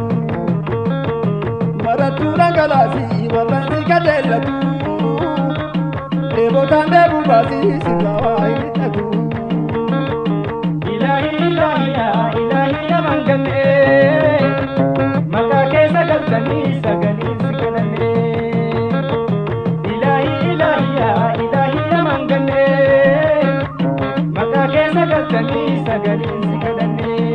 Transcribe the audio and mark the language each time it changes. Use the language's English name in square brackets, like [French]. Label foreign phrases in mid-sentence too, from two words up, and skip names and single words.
[Oromo] Marattuu dhangalaasii wal'aansi kajeellatu. Dheebotaan dheebuu baasii sirraa waa hin hidhatu. [Arabic] إلهي إلهي يا إلهي [Oromo] naman ganne maka keessa galtanii sagaleen si kadhanne. [Arabic] إلهي إلهي يا إلهي [Oromo] naman ganne maka keessa galtanii sagaleen si kadhanne.